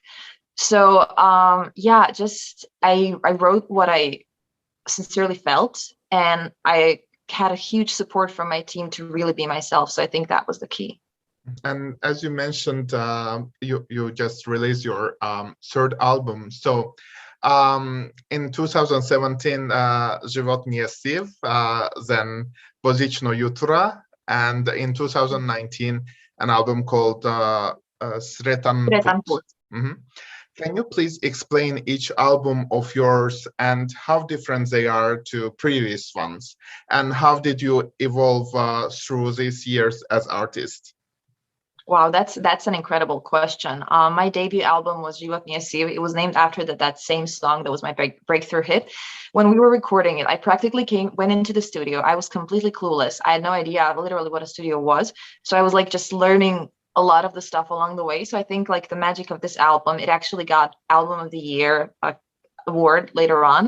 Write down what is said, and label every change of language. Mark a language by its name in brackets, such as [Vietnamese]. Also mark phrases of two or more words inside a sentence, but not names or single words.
[English] So yeah, just I wrote what I sincerely felt, and I had a huge support from my team to really be myself. So I think that was the key. And as you mentioned, you just released your third album. So in 2017, Život mi je siv, then Božićno jutro, and in 2019, an album called Sretan Sretan Put. put. Can you please explain each album of yours and how different they are to previous ones? And how did you evolve through these years as artist? Wow, that's an incredible question. My debut album was Život mi je siv. It was named after that same song that was my breakthrough hit. When we were recording it, I practically went into the studio. I was completely clueless. I had no idea literally what a studio was. So I was like just learning a lot of the stuff along the way. So I think like the magic of this album, it actually got Album of the Year award later on.